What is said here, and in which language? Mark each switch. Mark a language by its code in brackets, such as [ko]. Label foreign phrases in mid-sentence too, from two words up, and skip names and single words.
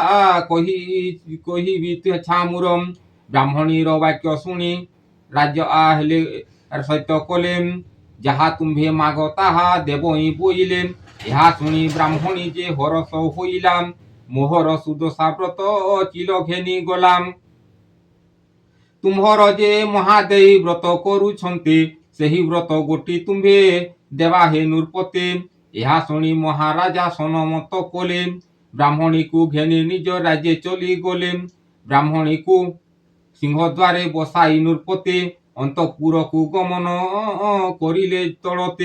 [or] କହିବି ଛାମୁର ବ୍ରାହ୍ମଣୀର ବାକ୍ୟ ଶୁଣି ରାଜ ହେଲେ ସହିତ କଲେ ଯାହା ତୁମ୍ଭେ ମାଗ ତାହା ଦେବଇ ବୋଇଲେ ଏହା ଶୁଣି ବ୍ରାହ୍ମଣୀ ଯେ ହରସ ହୋଇଲାମ୍ ମୋହର ସୁଦଶା ବ୍ରତ ଚିଲ ଘେନି ଗଲାମ୍ ତୁମ୍ହର ଯେ ମହାଦେଈ ବ୍ରତ କରୁଛନ୍ତେ ସେହି ବ୍ରତ ଗୋଟି ତୁମ୍ଭେ ଦେବା ହେ ନୃପତେ। ଏହା ଶୁଣି ମହାରାଜା ସନମତ କଲେ। ବ୍ରାହ୍ମଣୀକୁ ଘେନି ନିଜ ରାଜ୍ୟ ଚଲି ଗଲେ। ବ୍ରାହ୍ମଣୀକୁ ସିଂହଦ୍ୱାରେ ବସାଇ ନୃପତେ ଅନ୍ତଃପୁରକୁ ଗମନ କରିଲେ ତଳତେ।